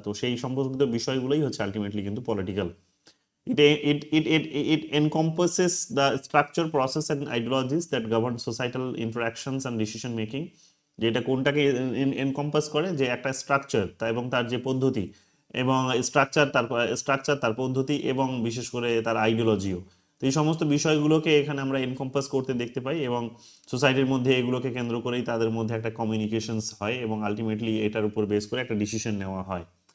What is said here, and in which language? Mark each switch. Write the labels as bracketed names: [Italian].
[Bangla] তো সেই সম্পর্কিত বিষয়গুলোই হচ্ছে আলটিমেটলি কিন্তু political. [English] It encompasses the structure, process and ideologies that govern societal interactions and decision making. [Bangla] যেটা কোনটাকে এনকম্পাস করে, যে একটা স্ট্রাকচার তা এবং তার যে পদ্ধতি, এবং স্ট্রাকচার তার পদ্ধতি, এবং বিশেষ করে তার আইডিওলজিও। তো এই সমস্ত বিষয়গুলোকে এখানে আমরা এনকম্পাস করতে দেখতে পাই, এবং সোসাইটির মধ্যে এগুলোকে কেন্দ্র করেই তাদের মধ্যে একটা কমিউনিকেশনস হয়, এবং আলটিমেটলি এটার উপর বেস করে একটা ডিসিশন নেওয়া হয়।